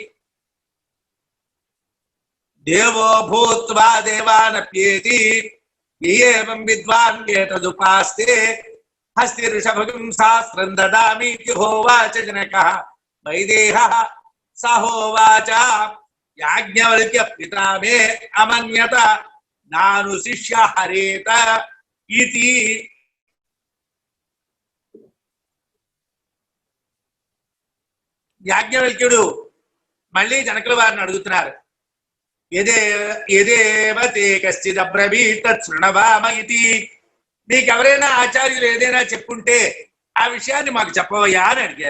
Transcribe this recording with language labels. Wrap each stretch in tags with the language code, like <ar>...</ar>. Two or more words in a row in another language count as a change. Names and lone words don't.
<sa>देवो भूत्वा देवानप्येति एवं विद्वान् एतदुपास्ते हस्तिऋषभगं सहस्रं ददामीति होवाच जनकः वैदेहः स होवाच याज्ञवल्क्य पिता मे अमन्यत नानुशिष्य हरेत इति।</sa> <te>యాజ్ఞవల్క్యుడు మళ్ళీ జనకుల వారిని అడుగుతున్నారు.</te> <sa>యదేవ తే కశ్చిదబ్రవీత్ శృణవామ ఇతి.</sa> <te>నీకెవరైనా ఆచార్యులు ఏదైనా చెప్పుంటే ఆ విషయాన్ని మాకు చెప్పవయ్యా అని అడిగారు.</te>